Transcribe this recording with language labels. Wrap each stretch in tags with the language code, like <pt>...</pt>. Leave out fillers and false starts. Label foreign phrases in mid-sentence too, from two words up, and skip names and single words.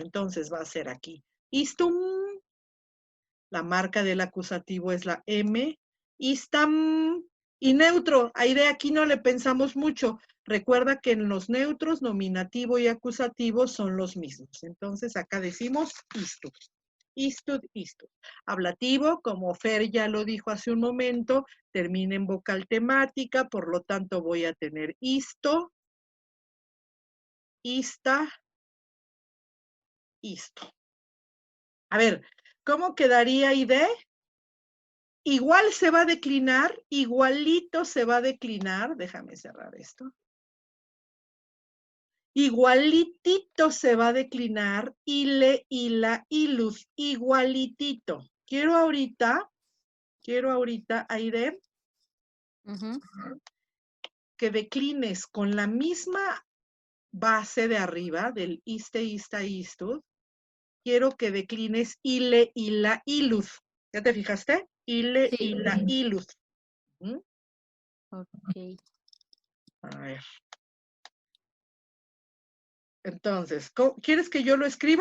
<es>Entonces va a ser aquí istum, la marca del acusativo es la M, istam, y neutro, ahí de aquí no le pensamos mucho. Recuerda que en los neutros, nominativo y acusativo son los mismos. Entonces acá decimos</es> <la>istud. Istud, istud.</la> <es>Ablativo, como Fer ya lo dijo hace un momento, termina en vocal temática, por lo tanto voy a tener</es> <la>isto, ista, isto.</la> <es>A ver, ¿cómo quedaría ID? Igual se va a declinar, igualito se va a declinar. Déjame cerrar esto. Igualitito se va a declinar,</es> <la>ile, ila, ilus,</la> <es>igualitito. Quiero ahorita, Aide, que declines con la misma base de arriba del</es> <la>iste, ista, istud.</la> <es>Quiero que declines</es> <la>ile, ila, ilus.</la> <es>¿Ya te fijaste? Ile, Sí.</es> <la>ila, ilus.</la> <es>Ok. A ver. Entonces, ¿quieres que yo lo escriba?</es>